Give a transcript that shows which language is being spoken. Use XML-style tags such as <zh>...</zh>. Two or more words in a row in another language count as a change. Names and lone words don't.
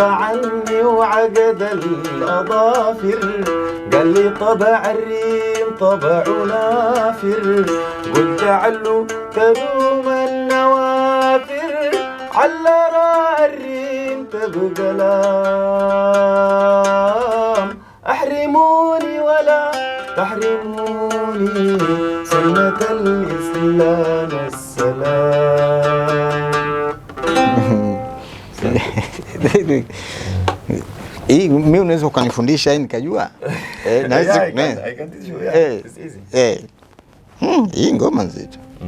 <ar>عني وعقد الأظافر قال لي طبع الريم طبع نافر قلت علو تروم النوافر على راء الريم تبقى لام أحرموني ولا تحرموني سنة الإسلام السلام.</ar> <sw>Hii mimi unaweza ukanifundisha hii nikajua?</sw> <en>I can teach you. It's easy.</en> <sw>Hii ngoma nzito.</sw>